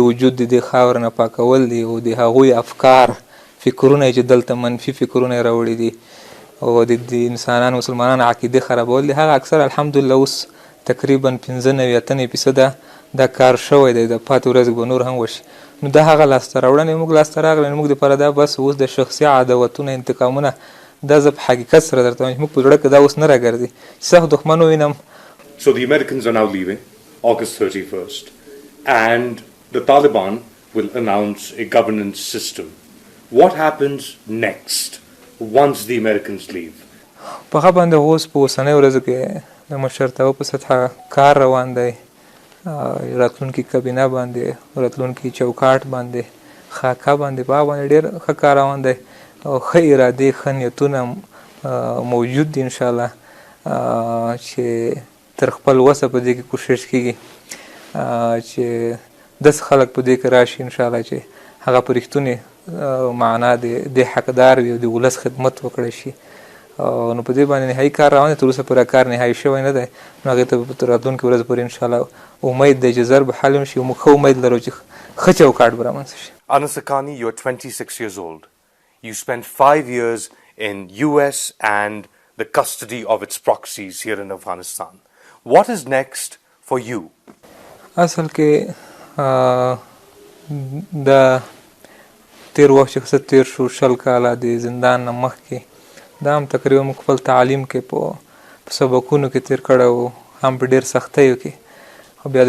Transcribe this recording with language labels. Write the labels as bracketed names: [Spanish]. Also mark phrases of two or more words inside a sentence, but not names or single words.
[Pashto] وجود د دې خاورې نه پاکول دي او د هغوی افکار فکرونه چې دلته منفي فکرونه یې راوړي دي او د انسانانو مسلمانانو عقیدې خرابول دي هغه اکثر الحمدلله اوس تقریبا 95-80% دا کار شوی دی د پاتې ورځې به نور هم وشي نو دا هغه لاسته راوړنې موږ لاسته راغلی نو موږ دپاره دا بس اوس د شخصي عداوتونه انتقامونه دا زه په حقیقت سره درته وایم چې موږ په زړه کې دا اوس نه راګرځي چې سخت دښمن ووینم. [English] So the Americans are now leaving August 31st and the Taliban will announce a governance system. What happens next once the Americans leave? [Pashto] په هغه باندې اوس په اوسنۍ ورځو کې د مشرتابه په سطحه کار روان دی راتلونکي کابینه باندې راتلونکي چوکاټ باندې خاکه باندې په هغه باندې ډېر ښه کار روان دی او ښه ارادې ښه نیتونه موجود دي انشاءالله چې تر خپل وسه په دې کې کوشش کیږي چې داسې خلک په دې کې راشي انشاءالله چې هغه په رښتونې معنا د حقدار وي او د ولس خدمت وکړی شي نو په دې باندې نهایي کار روان دی تر اوسه پوره کار نهایي شوی نه دی نو هغې ته به په راتلونکې ورځ پورې انشاءالله امید دی چې ژر به حل شي موږ ښه امید لرو چې ښه چوکاټ به رامنځته شي. [English] Anas Haqqani, you're 26 years old. You spent 5 years in US and the custody of its proxies here in Afghanistan. What is next for you? [Pashto] اصل کې د تیر وخت چې څه تیر شو 20 کاله د زندان نه مخکې دا هم تقریبا موږ خپل تعلیم کې په سبقونو کې تیر کړی و هم په ډېر سختیو کې او بیا د